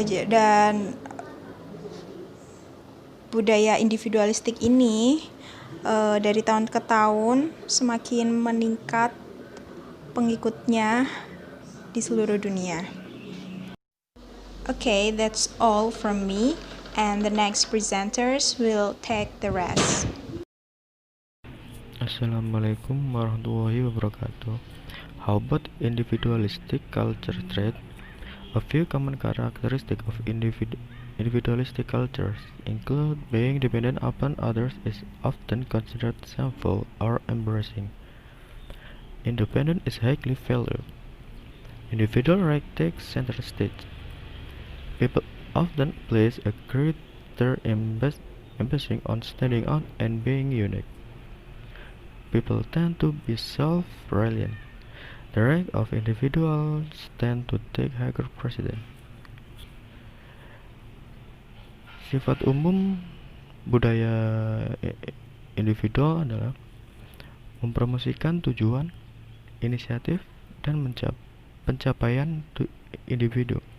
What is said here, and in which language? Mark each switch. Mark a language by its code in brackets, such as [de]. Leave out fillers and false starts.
[id] Dan budaya individualistik ini dari tahun ke tahun semakin meningkat pengikutnya di seluruh dunia. [en] Okay, that's all from me. And the next presenters will take the rest. [ar] Assalamualaikum warahmatullahi wabarakatuh. [en] How about individualistic culture trait? A few common characteristics of individualistic cultures include being dependent upon others is often considered shameful or embarrassing. Independence is highly valued. Individual right takes center stage. People often place a greater emphasis on standing out and being unique. People tend to be self-reliant. The right of individuals tend to take higher precedence. [id] Sifat umum budaya individual adalah mempromosikan tujuan, inisiatif, dan pencapaian individu.